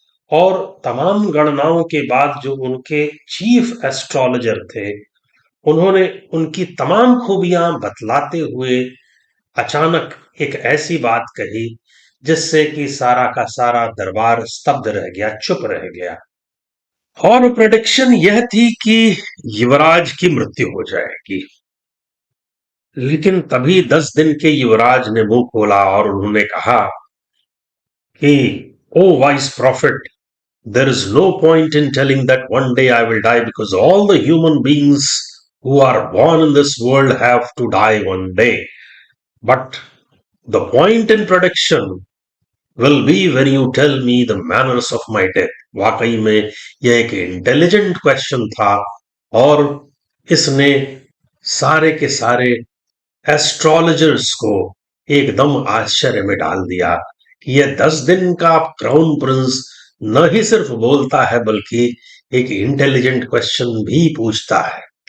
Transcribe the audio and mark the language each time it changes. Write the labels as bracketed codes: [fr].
[hi] और तमाम गणनाओं के बाद जो उनके चीफ एस्ट्रोलॉजर थे, उन्होंने उनकी तमाम खूबियां बतलाते हुए अचानक एक ऐसी बात कही जिससे कि सारा का सारा दरबार स्तब्ध रह गया, चुप रह गया। और प्रेडिक्शन यह थी कि युवराज की मृत्यु हो जाएगी। लेकिन तभी 10 दिन के युवराज ने मुंह खोला और उन्होंने कहा कि [en] O wise prophet, there is no point in telling that one day I will die because all the human beings who are born in this world have to die one day. But the point in prediction will be when you tell me the manners of my death. [hi] वाकई में यह एक intelligent question था और इसने सारे के सारे एस्ट्रोलॉजर्स को एकदम आश्चर्य में डाल दिया कि यह 10 दिन का क्राउन प्रिंस न ही सिर्फ बोलता है बल्कि एक इंटेलिजेंट क्वेश्चन भी पूछता है।